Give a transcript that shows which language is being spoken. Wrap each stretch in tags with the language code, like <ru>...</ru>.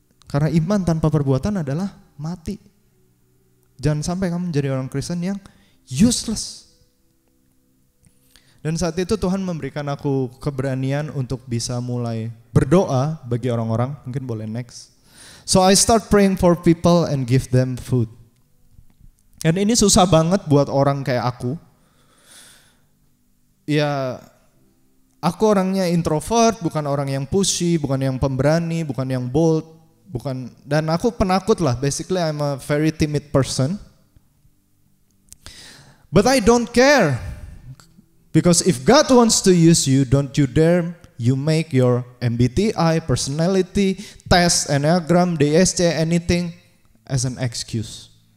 <id>Karena iman tanpa perbuatan adalah mati. Jangan sampai kamu menjadi orang Kristen yang useless. Dan saat itu Tuhan memberikan aku keberanian untuk bisa mulai berdoa bagi orang-orang. Mungkin boleh next.</id> <en>So I start praying for people and give them food.</en> <id>Dan ini susah banget buat orang kayak aku. Ya, aku orangnya introvert, bukan orang yang pushy, bukan yang pemberani, bukan yang bold, dan aku penakut lah.</id> <en>Basically I'm a very timid person. But I don't care, because if God wants to use you, don't you dare you make your MBTI, personality, test, Enneagram, DSC, anything as an excuse.</en>